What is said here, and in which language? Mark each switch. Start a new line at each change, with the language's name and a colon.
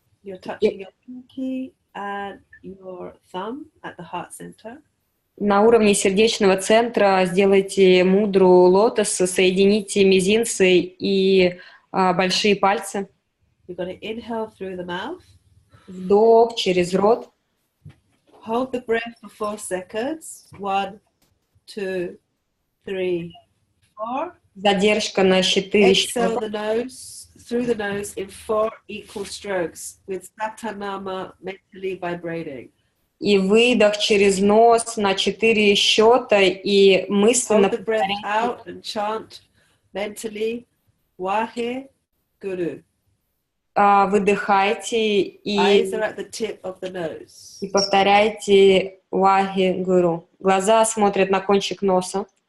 English: You're touching your pinky and your thumb at the heart center.
Russian: На уровне сердечного центра сделайте мудру лотоса, соедините мизинцы и большие пальцы.
English: You're going to inhale through the mouth.
Russian: Вдох через рот.
English: Hold the breath for 4 seconds. 1, 2, 3, 4.
Russian: Задержка на 4
English: Exhale
Russian: счета.
English: through the nose in 4 equal strokes with satanama mentally vibrating.
Russian: И выдох через нос на 4 счета и мысленно
English: Hold the breath out and chant mentally Wahe Guru.
Russian: Выдыхайте
English: Eyes are at the tip of the nose.
Russian: и повторяйте Вахи Гуру. Глаза смотрят на кончик носа.